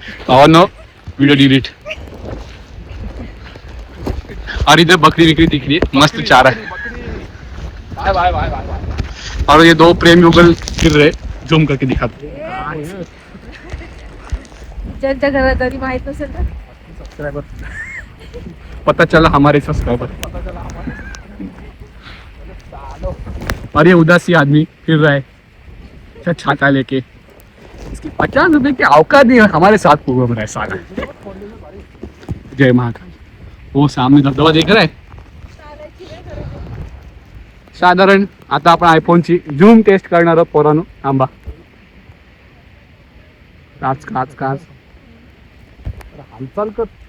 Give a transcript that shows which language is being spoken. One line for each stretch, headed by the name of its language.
Hindi: और no video delete. और इधर बकरी बिकरी दिख रही है, मस्त चारा है। Bye bye bye bye. और ये 2 प्रेम युगल फिर रहे, जूम करके दिखाते।
Marathi: ज्यांच्या घरात तरी माहित नसेल तर
Hindi: पता चला हमारे सब्सक्राइबर। और ये उदासी आदमी फिर रहा है छाता लेके, इसकी 50 रुपए की औकात नहीं है हमारे साथ घूम रहा है साला। जय महाकाल। वो सामने धबधबा देख रहा है।
Marathi: साधारण आता आपण आयफोनची झूम टेस्ट करणार आहोत पोरांनो। थांबा, काच काच काच हालचाल कर।